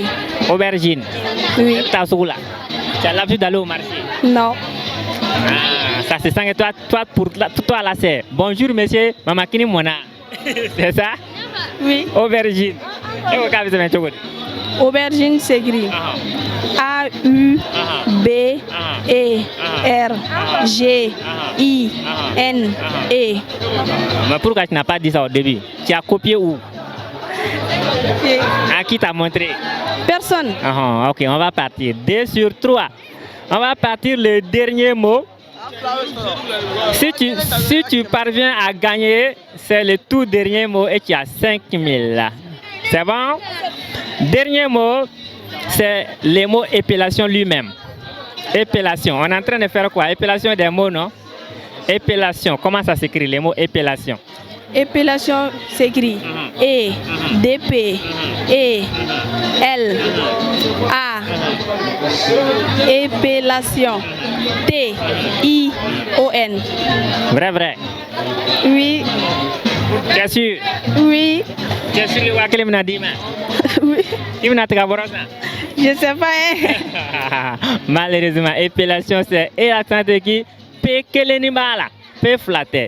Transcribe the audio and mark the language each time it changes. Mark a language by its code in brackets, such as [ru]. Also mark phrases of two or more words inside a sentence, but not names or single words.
[fr] Aubergine. Oui. Tu as l'habitude d'aller au marché. Non. Ah, ça se sent que pour toi là c'est bonjour monsieur, Mamakini Mona. C'est ça? Oui. Aubergine. Aubergine s'écrit A, U, B, E, R, G, I, N, E. Mais pourquoi tu n'as pas dit ça au début? Tu as copié où? À qui t'a montré? Personne. Ok, on va partir. 2 sur 3. On va partir le dernier mot. Si tu parviens à gagner, c'est le tout dernier mot et tu as 5000. C'est bon? Dernier mot, c'est le mot épellation lui-même. Épellation. On est en train de faire quoi? Épellation des mots, non? Épellation. Comment ça s'écrit, les mots épellation? Épellation s'écrit E, D, P, E, L, A. Épellation. T, I, O, N. Vrai. Oui. Tu es sûr? Oui. Tu es sûr que Wakili m'a dit? Oui. Tu m'as dit que Je sais pas. Malheureusement, épellation c'est et accent qui P que l'animal, P flatté.